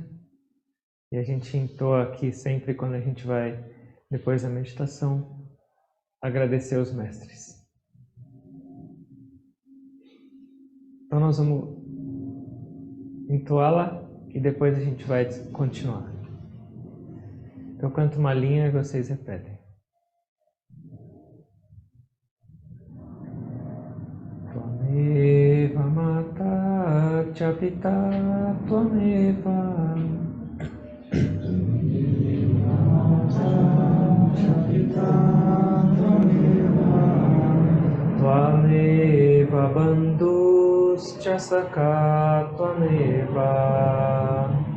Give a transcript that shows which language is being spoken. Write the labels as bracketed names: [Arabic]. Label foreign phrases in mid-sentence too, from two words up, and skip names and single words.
[Portuguese] E a gente entoa aqui sempre quando a gente vai, depois da meditação, agradecer os mestres. Então nós vamos entoá-la e depois a gente vai continuar. Eu canto uma linha e vocês repetem. [Sanskrit] Tvameva mata cha pita tvameva tvameva bandhus cha sakha tvameva